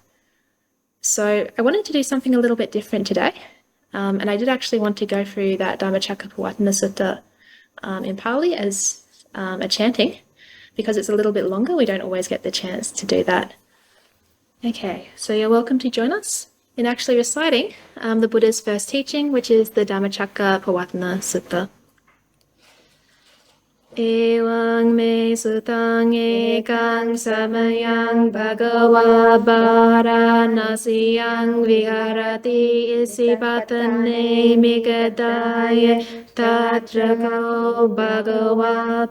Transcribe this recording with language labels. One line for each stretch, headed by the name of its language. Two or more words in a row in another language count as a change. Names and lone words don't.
English: So I wanted to do something a little bit different today, and I did actually want to go through that Dhammacakkappavattana Sutta in Pali as a chanting, because it's a little bit longer. We don't always get the chance to do that. Okay, so you're welcome to join us in actually reciting the Buddha's first teaching, which is the Dhammacakkappavattana Sutta.
Pali: Evaṃ me sutaṃ ekaṃ samayang bhagavā Vāranasiyang viharati isipatane migadaya tatrako bhagavā